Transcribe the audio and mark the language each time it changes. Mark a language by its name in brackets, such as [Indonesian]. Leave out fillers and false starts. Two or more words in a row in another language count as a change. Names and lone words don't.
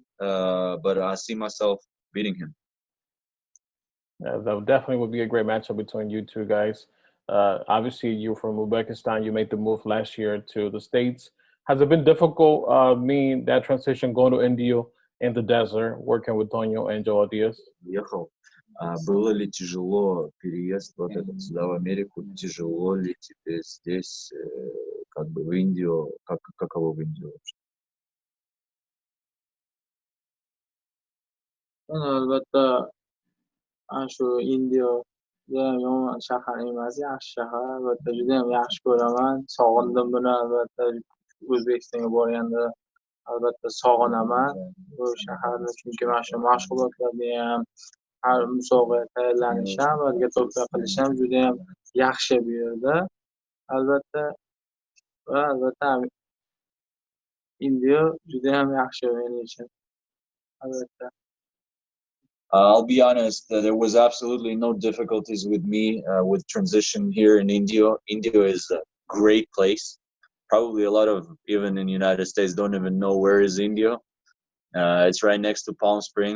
[English] But I see myself beating him. That definitely would be a great matchup between you two guys. Obviously, you're from Uzbekistan. You made the move last year to the States. Has it been difficult, that transition going to India in the desert, working with Tonio and Joel Diaz? [Russian] Ехал. Было ли тяжело переезд вот этот сюда в Америку? Тяжело ли тебе здесь, как бы в Индию? Каково в Индию вообще? [Uzbek] Albatta ana shu Indiya judayam yomon shahar emas, yaxshi shahar. Albatta judayam yaxshi ko'raman. Sog'indim buni albatta. O'zbekistonga borganda albatta sog'inaman bu shaharni, chunki mana shu mashg'ulotlarga ham, har musobaqaga tayyorlanish ham, birga to'pla qilish ham judayam yaxshi bu yerda. Albatta va albatta Indiya judayam yaxshi men uchun. Albatta. [English] I'll be honest, there was absolutely no difficulties with me with transition here in India. India is a great place. Probably a lot of, even in the United States, don't even know where is India. It's right next to Palm Springs.